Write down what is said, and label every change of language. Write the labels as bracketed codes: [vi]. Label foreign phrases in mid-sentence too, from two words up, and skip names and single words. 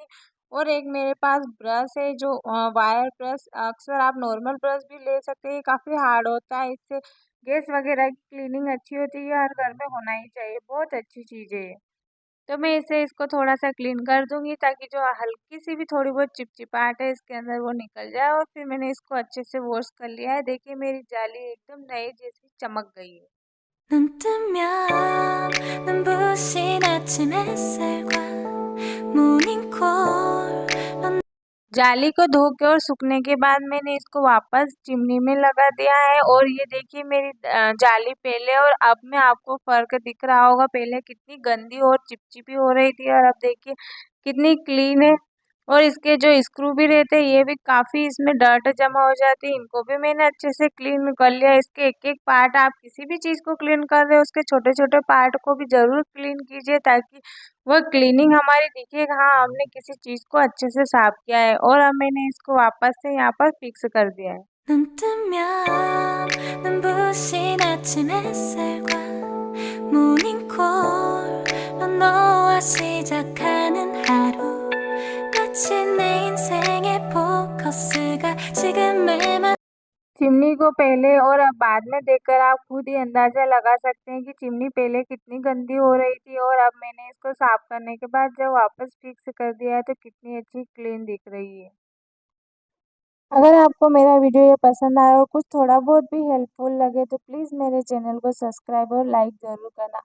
[hi] और एक मेरे पास ब्रश है जो [en] wire brush, [hi] अक्सर आप [en] normal brush [hi] भी ले सकते हैं, काफ़ी हार्ड होता है, इससे गैस वगैरह की क्लीनिंग अच्छी होती है, हर घर में होना ही चाहिए, बहुत अच्छी चीज़ है ये। तो मैं इसको थोड़ा-सा क्लीन कर दूँगी ताकि जो हल्की-सी भी थोड़ी बहुत चिपचिपाहट है इसके अंदर वो निकल जाए। और फिर मैंने इसको अच्छे से वॉश कर लिया है। देखिए, मेरी जाली एकदम नए जैसी चमक गई है। [ko] 눈 뜨면 눈부신 아침 햇살과 모닝콜 [hi] जाली को धो के और सूखने के बाद मैंने इसको वापस चिमनी में लगा दिया है। और ये देखिए, मेरी जाली पहले और अब में आपको फ़र्क दिख रहा होगा, पहले कितनी गंदी और चिपचिपी हो रही थी और अब देखिए कितनी क्लीन है। और इसके जो स्क्रू भी रहते हैं ये भी काफ़ी इसमें डर्ट जमा हो जाती है, इनको भी मैंने अच्छे से क्लीन कर लिया। इसके एक एक पार्ट, आप किसी भी चीज़ को क्लीन कर रहे हो उसके छोटे छोटे पार्ट को भी ज़रूर क्लीन कीजिए, ताकि वह क्लीनिंग हमारी दिखे, हाँ हमने किसी चीज़ को अच्छे से साफ किया है। और अब मैंने इसको वापस से यहाँ पर फिक्स कर दिया है। [ko] 눈 뜨면 눈부신 아침 햇살과 모닝콜로 너와 시작하는 하루 마치 내 인생의 포커스가 지금에만 [hi] चिमनी को पहले और अब बाद में देखकर आप खुद ही अंदाज़ा लगा सकते हैं कि चिमनी पहले कितनी गंदी हो रही थी और अब मैंने इसको साफ करने के बाद जब वापस फिक्स कर दिया है तो कितनी अच्छी क्लीन दिख रही है। अगर आपको मेरा वीडियो ये पसंद आया और कुछ थोड़ा बहुत भी हेल्पफुल लगे तो प्लीज़ मेरे चैनल को सब्सक्राइब और लाइक ज़रूर करना।